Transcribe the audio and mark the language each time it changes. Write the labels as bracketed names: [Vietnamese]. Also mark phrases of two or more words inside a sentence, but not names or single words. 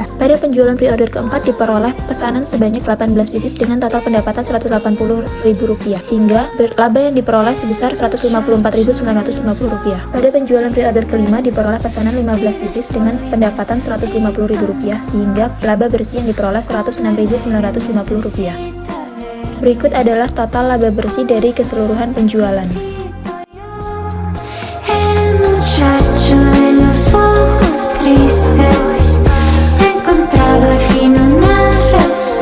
[Indonesian] Pada penjualan pre-order keempat diperoleh pesanan sebanyak 18 pieces dengan total pendapatan Rp180.000, sehingga laba yang diperoleh sebesar Rp154.950. Pada penjualan pre-order kelima diperoleh pesanan 15 pieces dengan pendapatan Rp150.000, sehingga laba bersih yang diperoleh Rp106.950. Berikut adalah total laba bersih dari keseluruhan penjualan. [Spanish] El muchacho de los ojos tristes, he encontrado al fin una razón.